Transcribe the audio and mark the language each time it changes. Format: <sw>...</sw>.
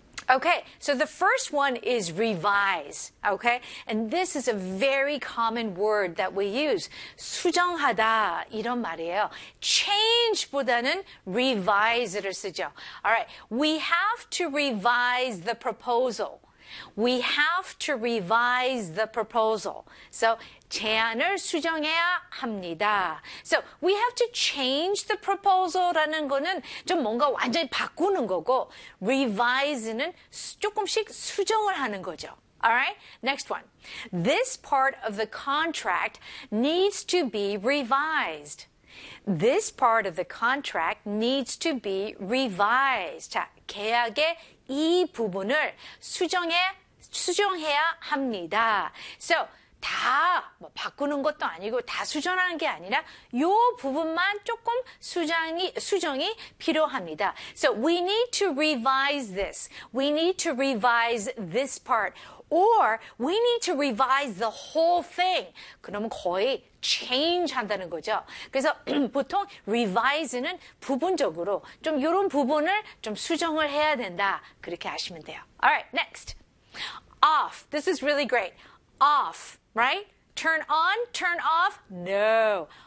<en>Okay, so the first one is revise, okay? And this is a very common word that we use.</en> <ko>수정하다, 이런 말이에요. Change보다는 revise를 쓰죠.</ko> <en>All right, we have to revise the proposal. We have to revise the proposal.</en> <ko>So, 제안을 수정해야 합니다.</ko> <en>So, we have to change the proposal</en> <ko>라는 거는 좀 뭔가 완전히 바꾸는 거고, revise는 조금씩 수정을 하는 거죠.</ko> <en>Alright, next one. This part of the contract needs to be revised. This part of the contract needs to be revised.</en> <ko>자, 계약의 이 부분을 수정해야 합니다. So, 다 뭐 바꾸는 것도 아니고 다 수정하는 게 아니라 요 부분만 조금 수정이 필요합니다.</ko> <en>So, we need to revise this. We need to revise this part. Or, we need to revise the whole thing.</en> <ko>그러면 거의 change 한다는 거죠. 그래서 보통 revise는 부분적으로 좀 요런 부분을 좀 수정을 해야 된다. 그렇게 아시면 돼요.</ko> <en>Alright, next. Off. This is really great. Off, right? Turn on, turn off. No.</en>